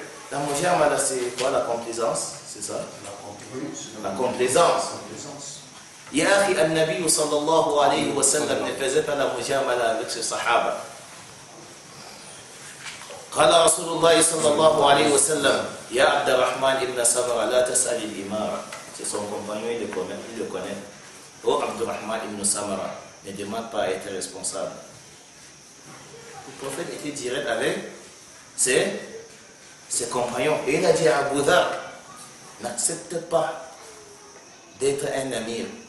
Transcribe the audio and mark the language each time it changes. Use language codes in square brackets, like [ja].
[fr] La mujamala, c'est quoi? La complaisance, c'est ça? La complaisance. Yahri al-Nabi sallallahu alayhi wa sallam ne faisait pas la mujamala avec ses sahaba. [ar] قال رسول الله صلى الله عليه وسلم يا عبد الرحمن ابن سمرة لا تسأل الإمارة. [fr] C'est son compagnon, il le connaît. Oh Abdurrahman ibn Samara, ne demande pas à être responsable. Le prophète était direct avec ses compagnons. Et il a dit à Abu Dhar, n'accepte pas d'être un amir.